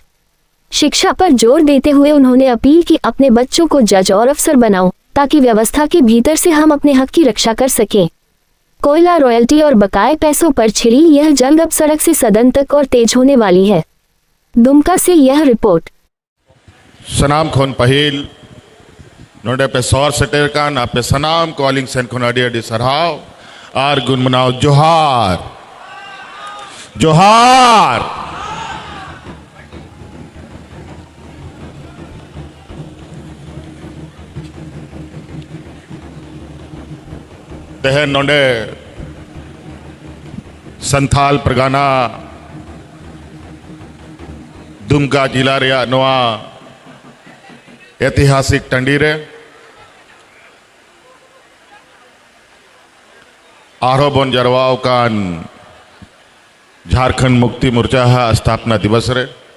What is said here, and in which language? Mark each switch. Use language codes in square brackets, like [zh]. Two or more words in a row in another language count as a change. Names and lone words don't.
[hi] शिक्षा पर जोर देते हुए उन्होंने अपील की, अपने बच्चों को जज और अफसर बनाओ ताकि व्यवस्था के भीतर से हम अपने हक की रक्षा कर सकें। कोयला रॉयल्टी और बकाये पैसों पर छिड़ी यह जंग अब सड़क से सदन तक और तेज होने वाली है। दुमका से यह रिपोर्ट। [sat] सनाम खोन पहिल नोडे पे सौर सेटेर का ना पे सनाम कॉलिंग सेन खोन अडी सरहाव आर गुनमनाव जोहार जोहार। तेहे नोडे संथाल परगाना दुमका जिला रेया नोआ ऐतिहासिक टंडी रे आरो बन जरवाव कान झारखंड मुक्ति मोर्चा स्थापना दिवस रे